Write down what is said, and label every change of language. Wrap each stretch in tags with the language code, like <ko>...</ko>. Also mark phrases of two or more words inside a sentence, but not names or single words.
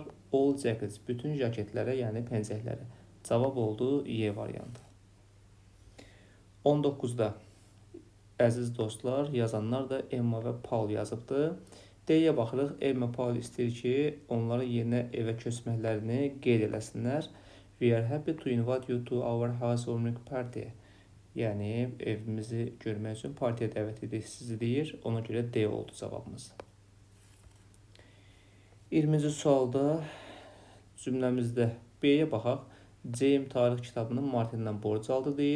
<en>All jackets,</en> <az>bütün jaketlərə, yəni pencəklərə. Cavab oldu Y variantı. 19-da əziz dostlar, yazanlar da Emma və Paul yazıbdır. D-yə baxırıq. Emma, Paul istəyir ki, onları yerinə evə köçməklərini qeyd eləsinlər.</az> <en>We are happy to invite you to our housewarming party.</en> <az>Yəni, evimizi görmək üçün partiya dəvət edik sizi deyir. Ona görə D oldu cavabımız. 20-ci sualda cümləmizdə B-yə baxaq. James tarix kitabını Martindən borc aldı deyir.</az>